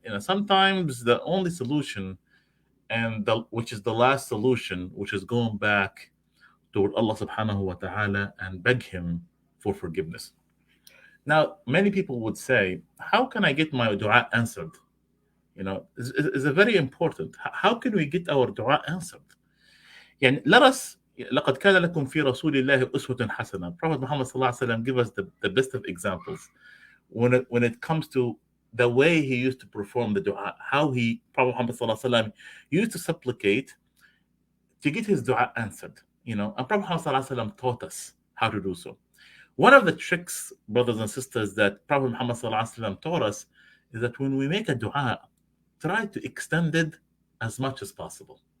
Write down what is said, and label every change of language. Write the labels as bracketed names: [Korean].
[English] Sometimes the only solution, which is the last solution, which is going back to Allah subhanahu wa ta'ala and beg him for forgiveness. Now, many people would say, how can I get my dua answered? It's a very important. How can we get our dua answered? Let us, [Arabic] لقد كان لكم في رسول الله أسوة حسنة. [English] Prophet Muhammad sallallahu alaihi wasallam give us the best of examples when it comes to the way he used to perform the dua, how Prophet Muhammad sallallahu alaihi wasallam used to supplicate to get his dua answered. And Prophet Muhammad sallallahu alaihi wasallam taught us how to do so. One of the tricks, brothers and sisters, that Prophet Muhammad sallallahu alaihi wasallam taught us is that when we make a dua, try to extend it as much as possible.